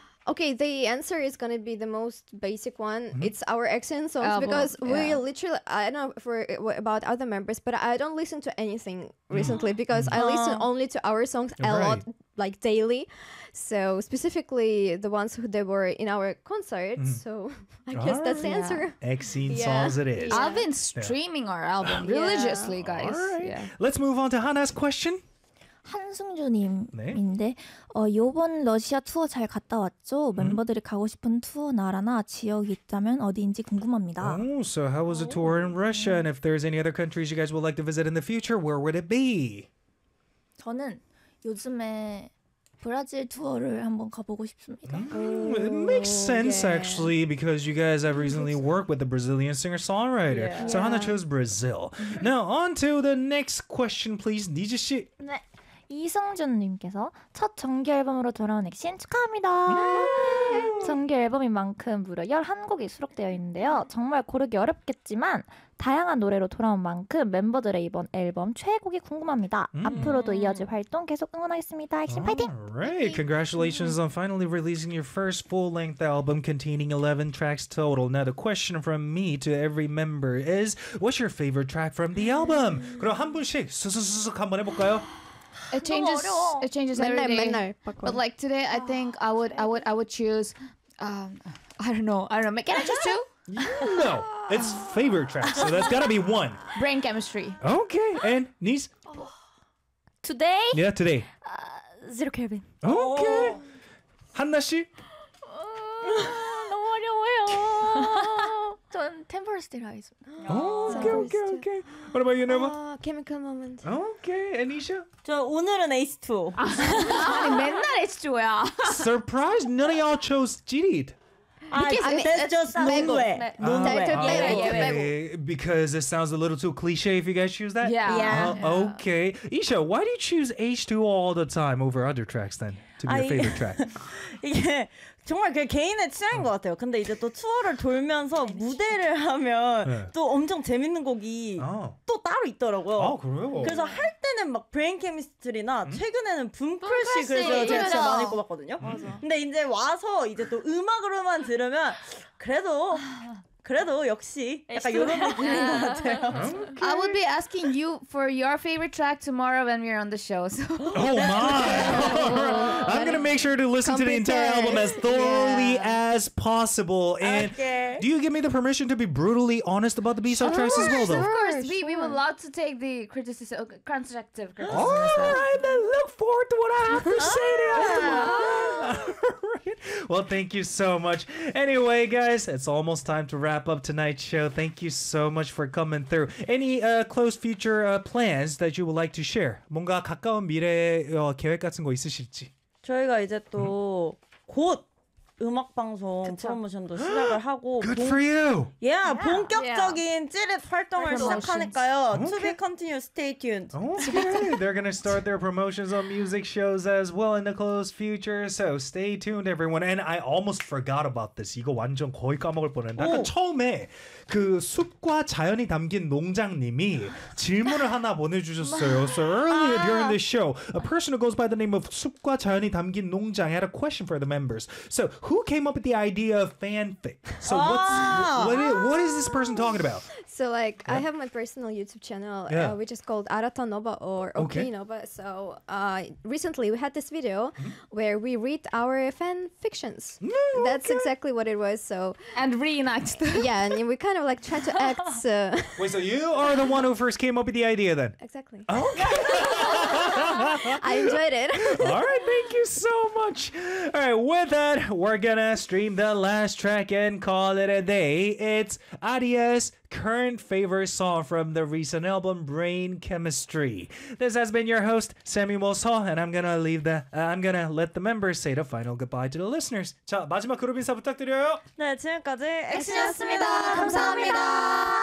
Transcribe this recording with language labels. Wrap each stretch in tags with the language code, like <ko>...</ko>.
<en>Okay, the answer is going to be the most basic one. Mm-hmm. It's our EXCEN songs because we literally, I don't know about other members, but I don't listen to anything recently because I listen only to our songs a lot, like daily. So, specifically the ones who they were in our concert. Mm. So, I guess that's the answer. EXCEN songs it is. Yeah. I've been streaming our album religiously, guys. All right. Yeah. Let's move on to Hannah's question.</en> <ko>한승주님인데 이번 러시아 투어 잘 갔다 왔죠? 멤버들이 가고 싶은 투어 나라나 지역이 있다면 어디인지 궁금합니다.</ko> <en>Oh, so how was the tour in Russia? And if there's any other countries you guys would like to visit in the future, where would it be?</en> <ko>저는 요즘에 브라질 투어를 한번 가보고 싶습니다.</ko> <en>It makes sense, actually, because you guys have recently worked with the Brazilian singer-songwriter. Yeah. So Hannah chose Brazil. Now, on to the next question, please. 니지 씨.</en> <ko>네. 이성준님께서 첫 정규 앨범으로 돌아온 엑신 축하합니다. 정규 앨범인 만큼 무려 11곡이 수록되어 있는데요. 정말 고르기 어렵겠지만 다양한 노래로 돌아온 만큼 멤버들의 이번 앨범 최애곡이 궁금합니다. 앞으로도 이어질 활동 계속 응원하겠습니다. 엑신 파이팅!</ko> <en>Alright, congratulations on finally releasing your first full-length album containing 11 tracks total. Now the question from me to every member is, what's your favorite track from the album?</en> <ko>그럼 한 분씩 수수수수 한번 해볼까요?</ko> <en>It changes every day.</en> <ko>맨날.</ko> <en>But like today, I think I would choose. I don't know. Can I choose two? No, it's favorite track. So that's gotta be one. Brain Chemistry. Okay, and Nice. Today. Yeah, today. Zero Kelvin. Okay. Hanna 씨.</en> <ko>너무 어려워요. 전 Temple Stereo.</ko> <en>Okay, okay, okay. What about you, Nova? Chemical Moment. Okay, Anisha?</en> <ko>저 오늘은 Ace 2. 아니 맨날 Ace 2야.</ko> <en>Surprise, none of y'all chose Jirid. Because it sounds a little too cliche if you guys choose that? Yeah. Okay. Isha, why do you choose H2 all the time over other tracks then? To be your favorite track?</en> <ko>정말 그 개인의 취향인 것 같아요. 근데 이제 또 투어를 돌면서 무대를 하면 네. 또 엄청 재밌는 곡이 또 따로 있더라고요. 아, 그래요? 그래서 할 때는 막 브레인 케미스트리나 최근에는 붐크래시 그래서 제가 진짜 많이 꼽았거든요. 근데 이제 와서 이제 또 음악으로만 들으면 그래도 그래도 역시 약간 이런 느낌인 것 같아요.</ko> <en>Okay. I would be asking you for your favorite track tomorrow when we're on the show. So. Oh my! I'm gonna make sure to listen to the entire album as thoroughly as possible. And do you give me the permission to be brutally honest about the B-side tracks as well, though? Of course, we would love to take the criticism, constructive criticism. All right, then look forward to what I have to say to you. Yeah. Well, thank you so much. Anyway, guys, it's almost time to wrap up tonight's show. Thank you so much for coming through. Any close future plans that you would like to share?</en> <ko>뭔가 가까운 미래 계획 같은 거 있으실지? 저희가 이제 또 곧 음악 방송 프로모션도 시작을 하고</ko> <en>Good for you. Yeah, yeah.</en> <ko>본격적인 찌릿 활동을 시작하니까요.</ko> <en>Okay. To be continued, stay tuned. Okay. They're going to start their promotions on music shows as well in the close future. So, stay tuned everyone. And I almost forgot about this.</en> <ko>이거 완전 거의 까먹을 뻔했는데. 아까 처음에 그 숲과 자연이 담긴 농장님이 질문을 하나 보내주셨어요.</ko> <en>So earlier during the show, a person who goes by the name of 숲과 자연이 담긴 농장 had a question for the members. So who came up with the idea of fanfic? So what is this person talking about? So like I have my personal YouTube channel, which is called Arata Nova or Okinoba. Okay. So recently we had this video where we read our fan fictions. That's exactly what it was. So and reenact them. Yeah, and we kind of like try to act. Wait, so you are the one who first came up with the idea then? Exactly. Okay. I enjoyed it. All right, thank you so much. All right, with that, we're gonna stream the last track and call it a day. It's Adios. Current favorite song from the recent album Brain Chemistry. This has been your host Samuel Seo, and I'm gonna let the members say the final goodbye to the listeners.</en> <ko>자 마지막 그룹 인사 부탁드려요. 네 지금까지 엑시였습니다. 감사합니다.</ko>